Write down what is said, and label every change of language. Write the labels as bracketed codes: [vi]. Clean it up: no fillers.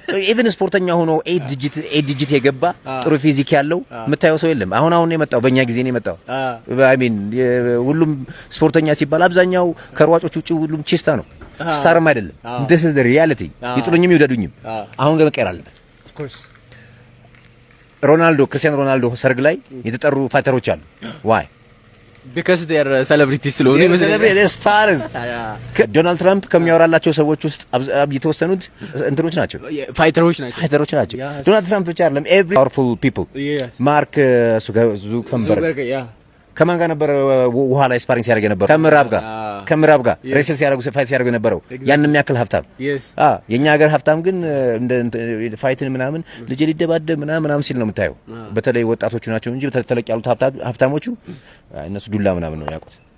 [am] ኢቭን ስፖርተኛ ሆኖ 8 ዲጂት የገባ ጥሩ ፊዚክ ያለው የምታየው ሰው የለም። አሁን ነው የመጣው፣ በእኛ ጊዜ ነው የመጣው። [en] አይ ሚን [am] ሁሉም ስፖርተኛ ሲባል አብዛኛው ከሯጮች ውጪ ሁሉም ቺስታ ነው፣ ስታርም አይደለም። [en] this is the reality። [am] ይጥሉኝም ይውደዱኝም። አሁን ግን መቀየር አለበት። [en] of course [am] ክርስቲያኖ ሮናልዶ ሰርግ ላይ የተጠሩ ፋይተሮች አሉ። [en] why? because they are celebrities [am] ስለሆኑ stars። ዶናልድ ትራምፕ ከሚያወራላቸው ሰዎች ውስጥ የተወሰኑት እንትኖች ናቸው፣ ፋይተሮች ናቸው። ዶናልድ ትራምፕ ብቻ አይደለም፣ [en] every powerful people። [am] ማርክ ዙከርበርግ ከማን ጋር ነበር ውሃ ላይ ስፓሪንግ ሲያደርግ ነበር? ከምዕራብ ጋር ሬስል ፋይት ሲያደርጉ ነበረው። ያንንም ያክል ሀብታም። የኛ ሀገር ሀብታም ግን እንደ ፋይትን ምናምን ልጅ ሊደባደብ ምናምን ሲል ነው የምታየው። በተለይ ወጣቶቹ ናቸው እንጂ ተለቅ ያሉት ሀብታሞቹ እነሱ ዱላ ምናምን ነው ያውቁት።